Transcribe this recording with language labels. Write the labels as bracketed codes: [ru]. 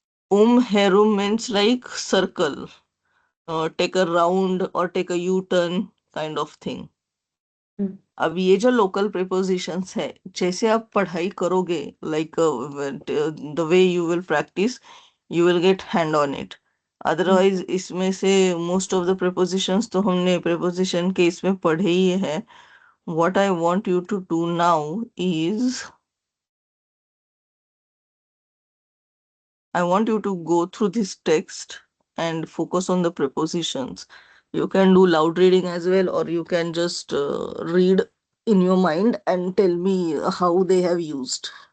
[en] Herum means like circle, take a round or take a U-turn kind of thing. [hi] अब ये जो local prepositions है, जैसे आप पढ़ाई करोगे, [en] Like the way you will practice, you will get hand on it. [hi] Otherwise इसमें से [en] most of the [hi] प्रिपोजिशंस तो हमने प्रिपोजिशन के इसमें पढ़े ही है। [en] What I want you to do now is I want you to go through this text and focus on the prepositions. You can do loud reading as well, or you can just read in your mind and tell me how they have used.